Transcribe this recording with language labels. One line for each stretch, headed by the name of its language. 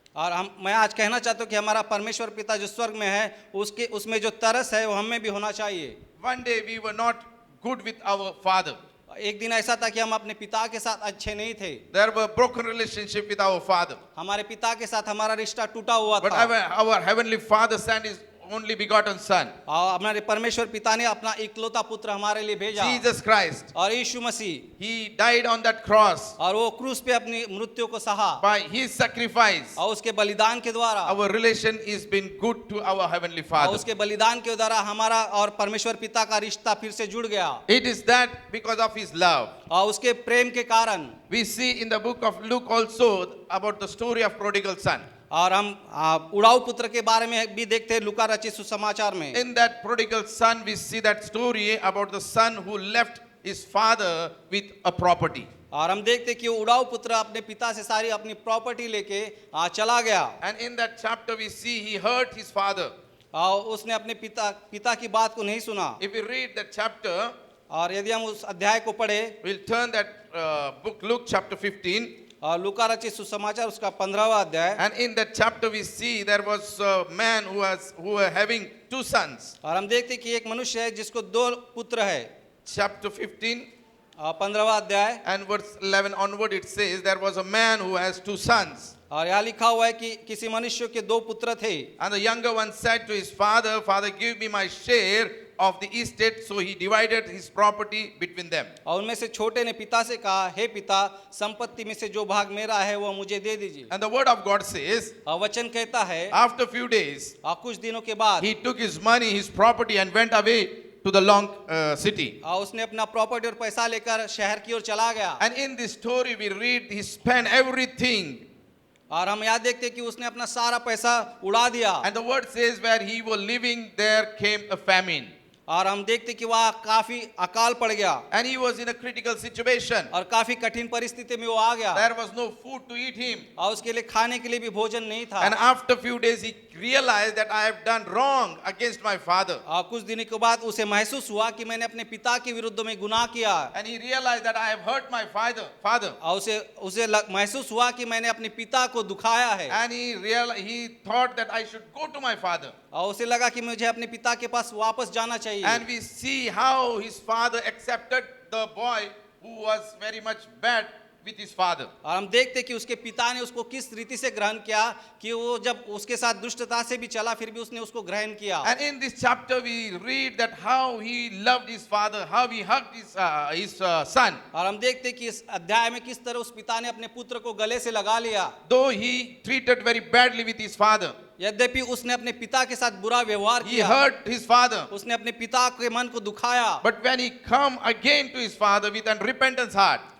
Hindi: और मैं आज कहना चाहता हूँ कि हमारा परमेश्वर पिता जो स्वर्ग में है उसके उसमें जो तरस है वो हमें भी होना चाहिए।
English: One day we were not good with our father.
Hindi: एक दिन ऐसा था कि हम अपने पिता के साथ अच्छे नहीं थे।
English: There were broken relationship with our father.
Hindi: हमारे पिता के साथ हमारा रिश्ता टूटा हुआ
English: But
Hindi: था।
English: our Heavenly Father sent His only begotten Son,
Hindi: और हमारे परमेश्वर पिता ने अपना इकलौता पुत्र हमारे लिए भेजा
English: Jesus Christ.
Hindi: और यीशु मसीह,
English: He died on that cross.
Hindi: और वो क्रूस पे अपनी मृत्यु को सहा
English: By His sacrifice,
Hindi: और उसके बलिदान के द्वारा
English: our relation is been good to our Heavenly
Hindi: और
English: Father.
Hindi: उसके बलिदान के द्वारा हमारा और परमेश्वर पिता का रिश्ता फिर से जुड़ गया।
English: It is that because of His love.
Hindi: और उसके प्रेम के कारण
English: We see in the book of Luke also about the story of prodigal son.
Hindi: और हम उड़ाऊ पुत्र के बारे में भी देखते हैं लूका रचित सुसमाचार में।
English: In that prodigal son, we see that story about the son who left his father with a property.
Hindi: और हम देखते हैं कि वो उड़ाऊ पुत्र अपने पिता से सारी अपनी प्रॉपर्टी लेके चला गया।
English: And in that chapter we see he hurt his father.
Hindi: और उसने अपने पिता की बात को नहीं सुना।
English: If we read that chapter,
Hindi: और यदि हम उस अध्याय को पढ़े,
English: we'll turn that book Luke chapter 15.
Hindi: और लूका रचित सुसमाचार उसका 15वां अध्याय।
English: And in that chapter we see there was a man who were having two sons.
Hindi: और हम देखते हैं कि एक मनुष्य है जिसको दो पुत्र है।
English: Chapter 15
Hindi: 15वां अध्याय
English: and verse 11 onward it says there was a man who has two sons.
Hindi: और यहाँ लिखा हुआ है कि किसी मनुष्य के दो पुत्र थे।
English: And the younger one said to his father, Father, give me my share of the estate. So he divided his property between them.
Hindi: और उनमें से छोटे ने पिता से कहा, हे पिता, संपत्ति में से जो भाग मेरा है वो मुझे दे दीजिए।
English: And the word of God says,
Hindi: और वचन कहता है,
English: after a few days,
Hindi: कुछ दिनों के बाद
English: he took his money, his property and went away to the long city.
Hindi: उसने अपना प्रॉपर्टी और पैसा लेकर शहर की ओर चला गया।
English: And in this story we read he spent everything.
Hindi: और हम यहाँ देखते हैं कि उसने अपना सारा पैसा उड़ा दिया।
English: And the word says where he was living there came a famine.
Hindi: और हम देखते कि वहाँ काफी अकाल पड़ गया।
English: And he was in a critical situation.
Hindi: और काफी कठिन परिस्थिति में वो आ गया।
English: There was no food to eat him.
Hindi: और उसके लिए खाने के लिए भी भोजन नहीं था।
English: And after a few days he realized that I have done wrong against my father.
Hindi: और कुछ दिनों के बाद उसे महसूस हुआ कि मैंने अपने पिता के विरुद्ध में गुनाह किया।
English: And he realized that I have hurt my father.
Hindi: और उसे महसूस हुआ कि मैंने अपने पिता को दुखाया है।
English: And he thought that I should go to my father.
Hindi: और उसे लगा कि मुझे अपने पिता के पास वापस जाना चाहिए।
English: And we see how his father accepted the boy who was very much bad with his father.
Hindi: और हम देखते कि उसके पिता ने उसको किस रीति से ग्रहण किया कि वो जब उसके साथ दुष्टता से भी चला फिर भी उसने उसको ग्रहण किया।
English: And in this chapter we read that how he loved his father, how he hugged his son.
Hindi: और हम देखते कि इस अध्याय में किस तरह उस पिता ने अपने पुत्र को गले से लगा लिया।
English: Though he treated very badly with his father,
Hindi: यद्यपि उसने अपने पिता के साथ बुरा व्यवहार
English: he
Hindi: किया,
English: hurt his father.
Hindi: उसने अपने पिता के मन को दुखाया,
English: But when he come again to his father with unrepentant heart,